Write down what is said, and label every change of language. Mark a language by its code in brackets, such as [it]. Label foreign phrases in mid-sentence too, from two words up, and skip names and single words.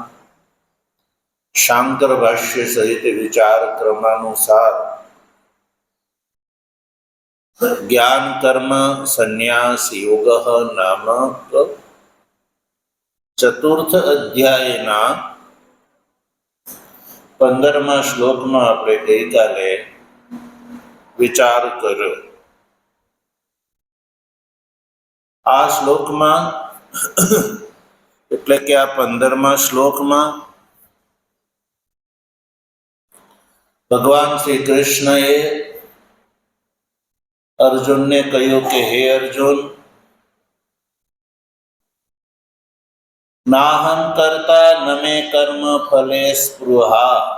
[gu] શાંકર ભાષ્ય સહિત વિચાર ક્રમાનુસાર જ્ઞાન કર્મ સંન્યાસ યોગ નામક ચતુર્થ અધ્યાયના 15મા શ્લોકમાં આપણે ગઈકાલે વિચાર કર્યો. આ શ્લોકમાં એટલે કે આ 15મા શ્લોકમાં ભગવાન શ્રી કૃષ્ણએ અર્જુનને કહ્યું કે હે અર્જુન, [sa] નાહં કર્તા ન મે કર્મ ફલે સ્પૃહા.